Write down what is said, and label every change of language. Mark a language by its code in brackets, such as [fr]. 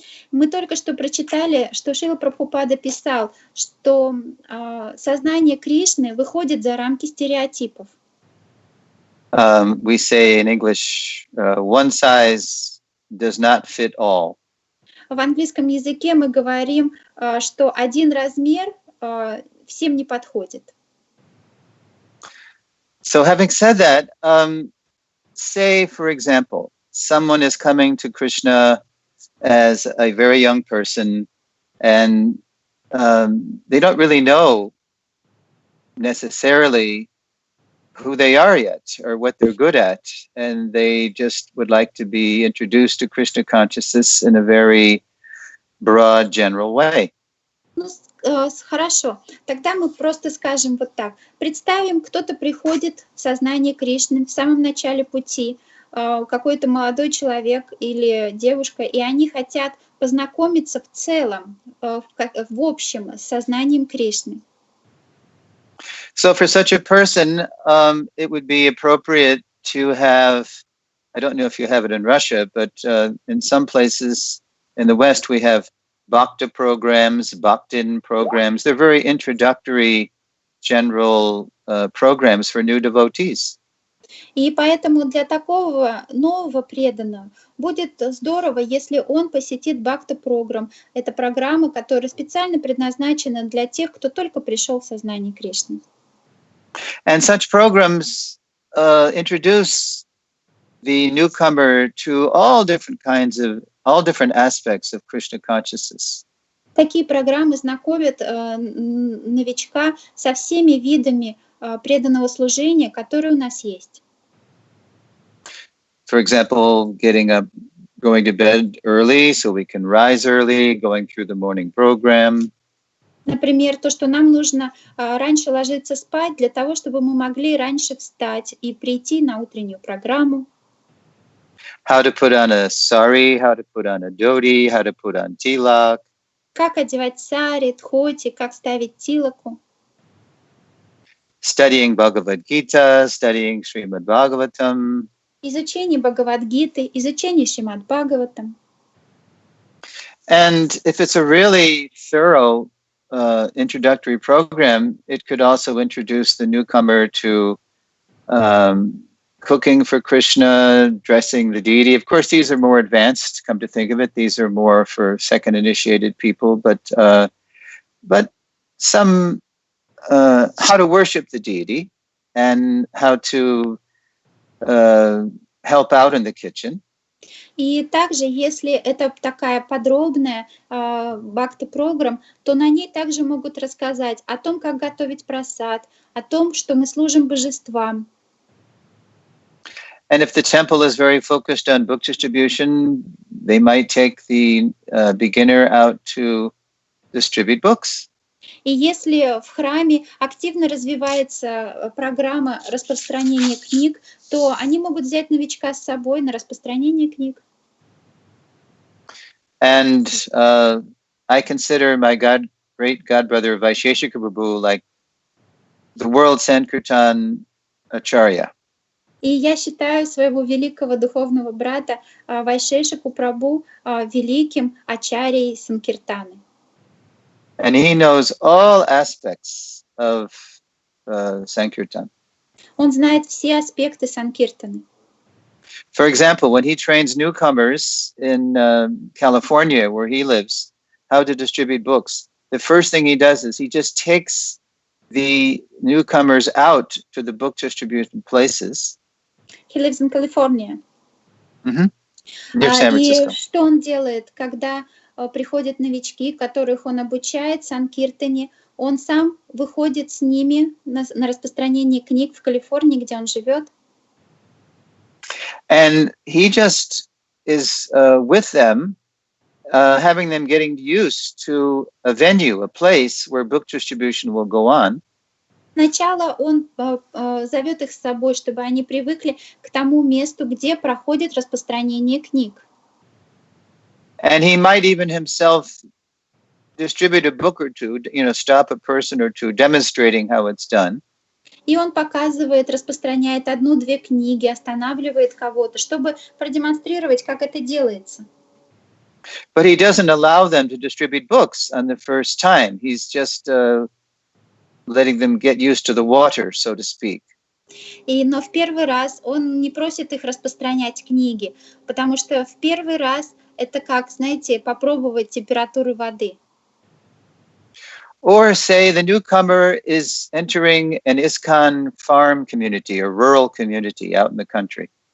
[ru] Мы только что прочитали, что Шрила Прабхупада писал, что сознание Кришны выходит за рамки стереотипов. [en] We say in English, one size does not fit all. [ru] В английском языке мы говорим, что один размер всем не подходит. [en] So having said that, say, for example, someone is coming to Krishna as a very young person, and they don't really know necessarily who they are yet or what they're good at, and they just would like to be introduced to Krishna consciousness in a very broad, general way. [ru] Хорошо, тогда мы просто скажем вот так. Представим, кто-то приходит в сознание Кришны в самом начале пути, какой-то молодой человек или девушка, и они хотят познакомиться в целом, в общем, с сознанием Кришны. [en] So for such a person, it would be appropriate to have, I don't know if you have it in Russia, but in some places in the West, we have Bhakta programs, Bhaktin programs. They're very introductory, general programs for new devotees. [ru] И поэтому для такого нового преданного будет здорово, если он посетит Бхакта-программ. Это программа, которая специально предназначена для тех, кто только пришел в сознание Кришны. [en] And such programs introduce the newcomer to all different aspects of Krishna consciousness. [ru] Такие программы знакомят новичка со всеми видами преданного служения, которые у нас есть. [en] For example, getting up, going to bed early so we can rise early, going through the morning program. [ru] Например, то, что нам нужно раньше ложиться спать для того, чтобы мы могли раньше встать и прийти на утреннюю программу. [en] How to put on a sari, how to put on a dhoti, how to put on tilak. [ru] Как одевать сари, дхоти, как ставить тилаку. [en] studying Bhagavad Gita, studying Srimad Bhagavatam. [ru] Изучение Бхагавад-гиты, изучение Шримад Бхагаватам. [en] And if it's a really thorough introductory program, it could also introduce the newcomer to cooking for Krishna, dressing the deity. Of course, these are more advanced, come to think of it. These are more for second initiated people, but some how to worship the deity and how to help out in the kitchen. [ru] И также, если это такая подробная бхакти-программа, то на ней также могут рассказать о том, как готовить прасад, о том, что мы служим божествам. [en] And if the temple is very focused on book distribution, they might take the beginner out to distribute books. [ru] И если в храме активно развивается программа распространения книг, то они могут взять новичка с собой на распространение книг. [en] And I consider my great godbrother Vaisheshika Prabhu like the world Sankirtan ачарье. [ru] И я считаю своего великого духовного брата Вайшешику Прабху великим ачарьей Санкиртаны. [en] And he knows all aspects of Sankirtan. [ru] Он знает все аспекты Санкиртаны. [en] For example, when he trains newcomers in California, where he lives, how to distribute books, the first thing he does is he just takes the newcomers out to the book distribution places. He lives in California. Near San Francisco. [ru] И что он делает, когда приходят новички, которых он обучает Санкиртане, он сам выходит с ними на распространение книг в Калифорнии, где он живет. [en] And he just is with them, having them getting used to a venue, a place where book distribution will go on. [ru] Сначала он зовет их с собой, чтобы они привыкли к тому месту, где проходит распространение книг. [en] And he might even himself distribute a book or two, stop a person or two, demonstrating how it's done. [ru] И он показывает, распространяет одну-две книги, останавливает кого-то, чтобы продемонстрировать, как это делается. [en] But he doesn't allow them to distribute books on the first time. He's just letting them get used to the water, so to speak. [ru] Но в первый раз он не просит их распространять книги, потому что в первый раз это как, знаете, попробовать температуру воды. [en] Or say the newcomer is entering an ИСККОН farm community or rural community out in the country.